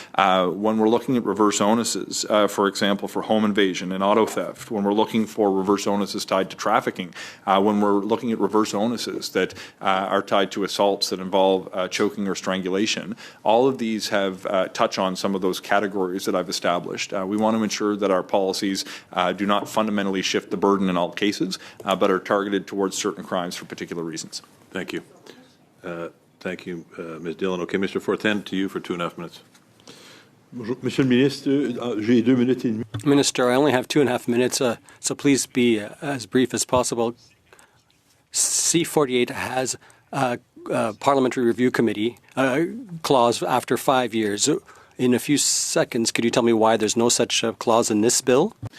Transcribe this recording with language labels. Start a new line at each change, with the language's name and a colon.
English: When we're looking at reverse onuses, for example, for home invasion, and auto theft, when we're looking for reverse onuses tied to trafficking, when we're looking at reverse onuses that are tied to assaults that involve choking or strangulation, all of these have touch on some of those categories that I've established. We want to ensure that our policies do not fundamentally shift the burden in all cases, but are targeted towards certain crimes for particular reasons. Thank you. Thank you, Ms. Dillon. Okay, Mr. Fortin, to you for 2.5 minutes.
French: Monsieur le ministre, j'ai 2 minutes et demie.
English: Minister, I only have 2.5 minutes, so please be as brief as possible. C-48 has a parliamentary review committee clause after 5 years. In a few seconds, could you tell me why there's no such clause in this bill?